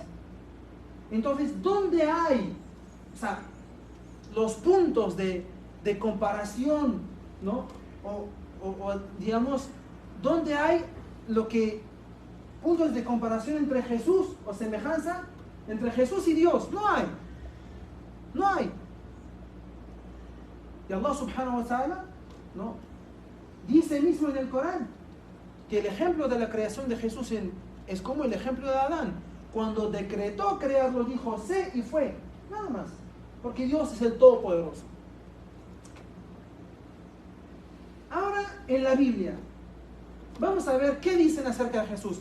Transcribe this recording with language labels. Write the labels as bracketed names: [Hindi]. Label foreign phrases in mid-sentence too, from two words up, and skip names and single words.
[Spanish] Entonces, ¿dónde hay, o sea, los puntos de comparación, ¿no? O digamos, ¿dónde hay puntos de comparación entre Jesús o semejanza entre Jesús y Dios? No hay. Y Allah [Arabic] سبحانه وتعالى, [Spanish] ¿no?, dice mismo en el Corán que el ejemplo de la creación de Jesús es como el ejemplo de Adán. Cuando decretó crearlo, dijo sé y fue, nada más, porque Dios es el Todopoderoso. Ahora, en la Biblia, vamos a ver qué dicen acerca de Jesús.